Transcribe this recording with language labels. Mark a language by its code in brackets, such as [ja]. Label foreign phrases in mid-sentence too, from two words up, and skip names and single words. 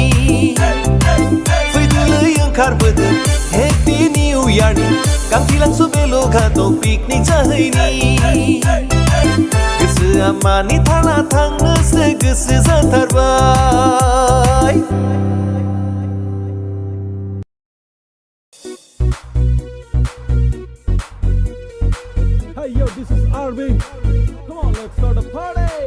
[brx] फैदोलै ओंखारबोदो [en] happy new year [brx] गांथिलांसो बेल'घाटआव पिकनिक जाहैनि गोसोआ मानि थाला थांनोसो गोसो जाथारबाय [en] Hey yo, this is RV. Come on, let's start a party.